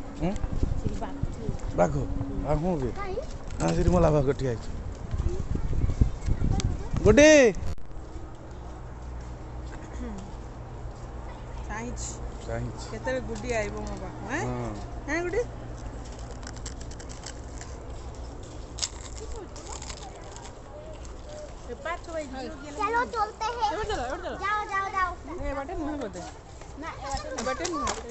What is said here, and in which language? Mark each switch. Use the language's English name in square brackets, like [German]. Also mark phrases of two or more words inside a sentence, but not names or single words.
[Odia] ବାଘ ଆଉ କ'ଣ କି ହଁ ସେଠି ମଲା ବାଘ ଠିଆ ହେଇଛି ଗୋଟେ ଚାହିଁଛି କେତେବେଳେ ଗୁଡି ଆଇବ ମୋ ପାଖକୁ ହଁ ଗୁଡି [Hindi] चलो चलते हैं जाओ जाओ जाओ ए बाटे मुंह कर दे ना बाटे मुंह